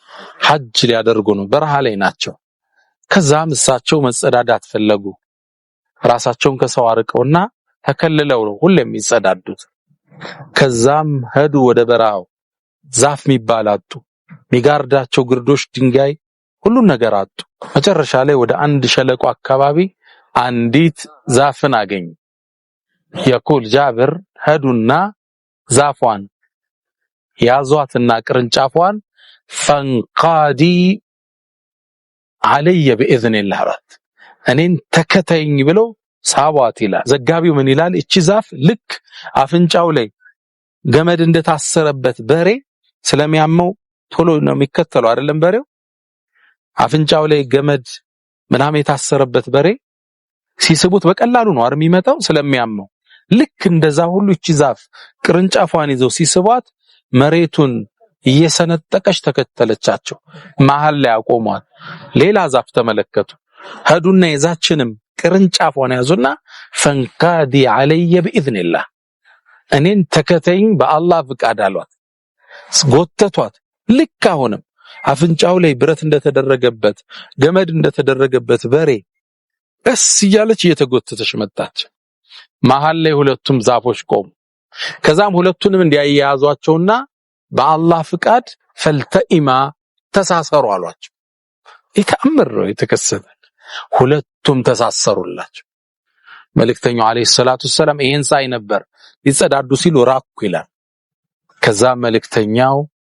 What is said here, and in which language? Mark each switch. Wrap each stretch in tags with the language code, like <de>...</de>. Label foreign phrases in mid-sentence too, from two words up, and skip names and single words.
<am>ሐጅ ሊያደርጉ ነው በረሃ ላይ ናቸው ከዛም እሳቸው መጸዳዳት ፈለጉ ራሳቸውን ከሰው አርቀውና ተከልለው ነው ሁሌም የሚጸዳዱት ከዛም ሄዱ ወደ በረሃው ዛፍ የሚባላጡ ሚጋርዳቸው ግርዶሽ ድንጋይ ሁሉ ነገር አጡ መጨረሻ ላይ ወደ አንድ ሸለቆ አካባቢ አንዲት ዛፍን አገኙ يقول ጃብር ሄዱና ዛፏን ያዟትና ቅርንጫፏን</am> <ar>فانقادي علي بإذن الله</ar> <am>ራት እኔን ተከተይኝ ብለው ሳቧት ይላል ዘጋቢው ምን ይላል እቺ ዛፍ ልክ አፍንጫው ላይ ገመድ እንደታሰረበት በሬ ስለሚያመው ቶሎ ነው የሚከተለው አይደለም በሬው አፍንጫው ላይ ገመድ ምናምን የታሰረበት በሬ ሲስቡት በቀላሉ ነው አር የሚመጣው ስለሚያመው ልክ እንደዛ ሁሉ እቺ ዛፍ ቅርንጫፏን ይዘው ሲስቧት መሬቱን እየሰነጠቀች ተከተለቻቸው መሃል ላይ አቆሟት ሌላ ዛፍ ተመለከቱ ሄዱና የዛችንም ቅርንጫፏን ያዙና</am> <ar>فانقادي علي بإذن الله</ar> <am>እኔን ተከተይኝ በአላህ ፍቃድ አሏት ጎተቷት ልክ አሁንም አፍንጫው ላይ ብረት እንደተደረገበት ገመድ እንደተደረገበት በሬ እስ እያለች እየተጎተተች መጣች መሃል ላይ ሁለቱም ዛፎች ቆሙ ከዛም ሁለቱንም እንዲያያዟቸውና በአላህ ፍቃድ ፈልተኢማ ተሳሰሩ አሏቸው ይተአምር ነው የተከሰተ ሁለቱም ተሳሰሩላቸው መልእክተኛው</am> <ar>عليه الصلاة السلام</ar> <am>ይሄን ሳይ ነበር ሊጸዳዱ ሲሉ ራኩ ይላል ከዛ መልእክተኛው</am>